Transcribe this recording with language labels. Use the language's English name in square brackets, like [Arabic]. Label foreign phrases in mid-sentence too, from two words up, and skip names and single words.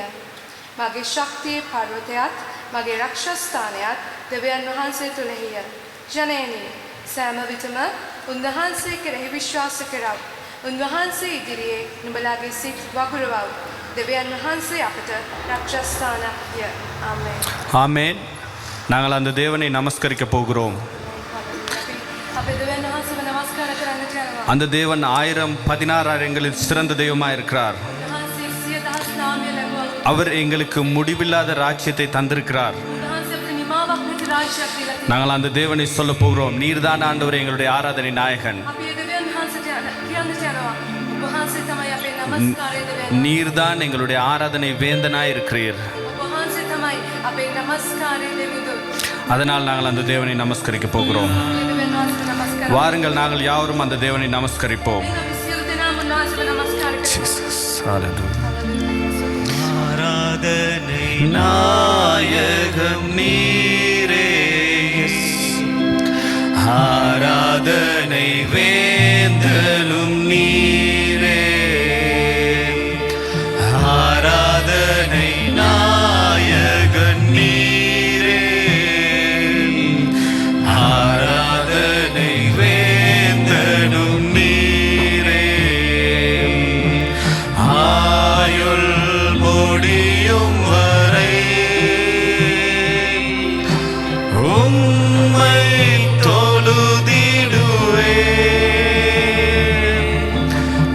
[Sinhala] මගේ ශක්තියේ පර්වතයත් මගේ රක්ෂස්ථානයත් දෙවියන් වහන්සේ තුළෙහිය. ජනයනි, සෑම විටම උන්වහන්සේ කෙරෙහි විශ්වාස කරව. උන්වහන්සේ ඉදිරියේ නුඹලාගේ සිත් වගුරුවව්. දෙවියன் වහන්සේ අපට රක්ෂස්ථානක්ය. ආමේන්. [Tamil] ஆமேன். நாங்கள் அந்த தேவனை நமஸ்கரிக்க போகிறோம். [Sinhala] අපේ දෙවියන් වහන්සේව නමස්කාර කරන්නට යනවා. [Tamil] அந்த தேவன் 1000-16,000 சிறந்த தெய்வமாக இருக்கிறார். [Sinhala] උන්වහන්සේ 100,000 නාමය ලැබුවා. [Tamil] அவர் எங்களுக்கு முடிவில்லாத ராஜ்யத்தை தந்திருக்கிறார். [Sinhala] උන්වහන්සේ අපිට නිමාවක් නැති රාජ්‍යයක් දීලා තියෙනවා. [Tamil] நாங்கள் அந்த தேவனை சொல்ல போகிறோம். நீர்தான் ஆண்டவரே எங்களுடைய ஆராதனை நாயகன். [Sinhala] අපි ඒ දෙවියන් වහන්සේට කියන්නට යනවා. උන්වහන්සේ තමයි අපේ නමස්කාරය දෙවියන්. [Tamil] நீர்தான் எங்களுடைய ஆராதனை வேந்தனாய் இருக்கிறீர். [Sinhala] උන්වහන්සේ තමයි අපේ නමස්කාරය දෙවිඳු. [Tamil] அதனால் நாங்கள் அந்த தேவனை நமஸ்கரிக்க போகிறோம். [Sinhala] මේ දෙවියන් වහන්සේව නමස්කාර. [Tamil] வாருங்கள், நாங்கள் யாவரும் அந்த தேவனை நமஸ்கரிப்போம். [Sinhala] අපි සියලු දෙනාම උන්වහන්සේව නමස්කාර කරමු. [Tamil] ஆராதனை நாயகம் நீரே, ஆராதனை வேந்தலும் நீரே, ஆராதனை நாயகன் நீரே, ஆராதனை வேந்தலும் நீரே, ஆயுள் முடியும் வரை உம்மை தொழுதிடுவேன்.